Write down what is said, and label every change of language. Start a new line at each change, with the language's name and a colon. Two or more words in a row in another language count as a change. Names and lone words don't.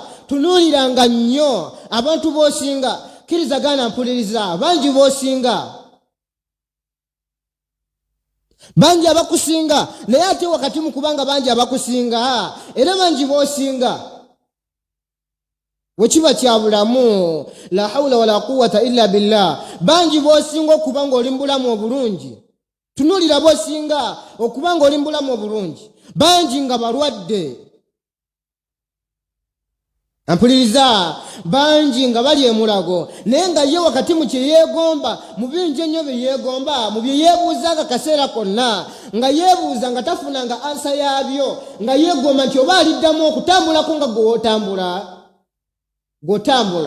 Ganda: Tunuuliranga nnyo abantu b'osinga. Kirizagana mpuliriza, bangi b'osinga, bangi abakusinga, naye ate wakati mu kubanga bangi abakusinga era bangi b'osinga wekiba kya bulamu,
Arabic: لا حول ولا قوة إلا بالله,
Ganda: bangi b'osinga okuba ng'oli mu bulamu obulungi. Tunuulira b'osinga okuba ng'oli mu bulamu obulungi, bangi nga balwadde. Ampuliriza, bangi nga bali emulago naye nga ye wakati mu kye yeegomba, mu bingi ennyo bye yeegomba, mu bye yeebuuzanga kaseera konna, nga yeebuuza nga tafunanga ansa yaabyo, nga yeegomba nti oba aliddamu okutambulako nga gw'otambula.